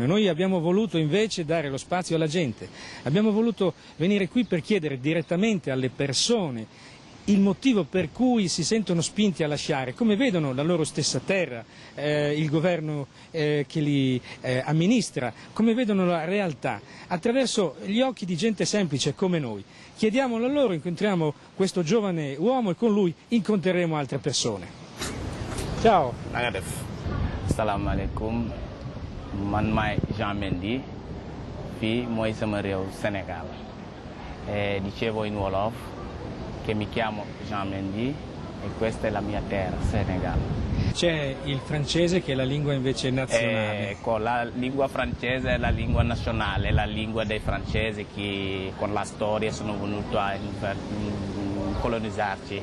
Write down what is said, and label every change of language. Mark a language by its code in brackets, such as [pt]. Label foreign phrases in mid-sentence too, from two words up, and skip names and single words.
[it] Noi abbiamo voluto invece dare lo spazio alla gente, abbiamo voluto venire qui per chiedere direttamente alle persone il motivo per cui si sentono spinti a lasciare, come vedono la loro stessa terra, il governo che li amministra, come vedono la realtà, attraverso gli occhi di gente semplice come noi. Chiediamolo a loro, incontriamo questo giovane uomo e con lui incontreremo altre persone. Ciao. [ar] السلام عليكم. [wo] Man maay Jean Mendy, fii mooy sama réew Sénégal. [it] Dicevo in Wolof che mi chiamo Jean Mendy e questa è la mia terra, Senegal. C'è il francese che è la lingua invece nazionale. Ecco, la lingua francese è la lingua nazionale, la lingua dei francesi che con la storia sono venuti a colonizzarci.